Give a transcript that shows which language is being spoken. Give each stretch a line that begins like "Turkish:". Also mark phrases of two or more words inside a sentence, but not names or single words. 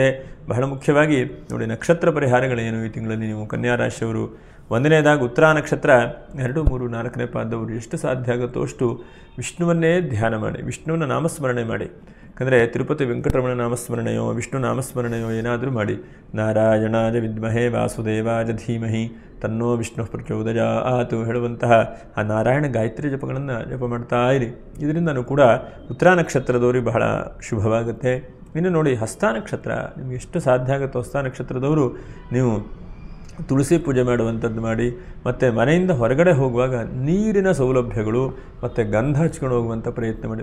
Kannada: ಬಹಳ ಮುಖ್ಯವಾಗಿ ನೋಡಿ, ನಕ್ಷತ್ರ ಪರಿಹಾರಗಳೇನು ಈ ತಿಂಗಳಲ್ಲಿ ನೀವು ಕನ್ಯಾ ರಾಶಿಯವರು? ಒಂದನೇದಾಗಿ ಉತ್ತರ ನಕ್ಷತ್ರ 2, 3, 4ನೇ ಪಾದದವರು ಎಷ್ಟು ಸಾಧ್ಯ ಆಗುತ್ತೋ ಅಷ್ಟು ವಿಷ್ಣುವನ್ನೇ ಧ್ಯಾನ ಮಾಡಿ, ವಿಷ್ಣುವಿನ ನಾಮಸ್ಮರಣೆ ಮಾಡಿ. ಯಾಕಂದರೆ ತಿರುಪತಿ ವೆಂಕಟರಮಣ ನಾಮಸ್ಮರಣೆಯೋ ವಿಷ್ಣು ನಾಮಸ್ಮರಣೆಯೋ ಏನಾದರೂ ಮಾಡಿ,
Sanskrit: ನಾರಾಯಣಾಯ ವಿದ್ಮಹೇ ವಾಸುದೇವಾಯ ಧೀಮಹಿ ತನ್ನೋ ವಿಷ್ಣು ಪ್ರಚೋದಯಾತ್
Kannada: ಹೇಳುವಂತಹ ಆ ನಾರಾಯಣ ಗಾಯತ್ರಿ ಜಪಗಳನ್ನು ಜಪ ಮಾಡ್ತಾ ಇರಿ. ಇದರಿಂದನೂ ಕೂಡ ಉತ್ತರ ನಕ್ಷತ್ರದವ್ರಿಗೆ ಬಹಳ ಶುಭವಾಗುತ್ತೆ. ಇನ್ನು ನೋಡಿ, ಹಸ್ತ ನಕ್ಷತ್ರ ನಿಮಗೆ ಎಷ್ಟು ಸಾಧ್ಯ ಆಗುತ್ತೋ ಹಸ್ತ ನಕ್ಷತ್ರದವರು ನೀವು ತುಳಸಿ ಪೂಜೆ ಮಾಡುವಂಥದ್ದು ಮಾಡಿ. ಮತ್ತು ಮನೆಯಿಂದ ಹೊರಗಡೆ ಹೋಗುವಾಗ ನೀರಿನ ಸೌಲಭ್ಯಗಳು ಮತ್ತು ಗಂಧ ಹಚ್ಕೊಂಡು ಹೋಗುವಂಥ ಪ್ರಯತ್ನ ಮಾಡಿ.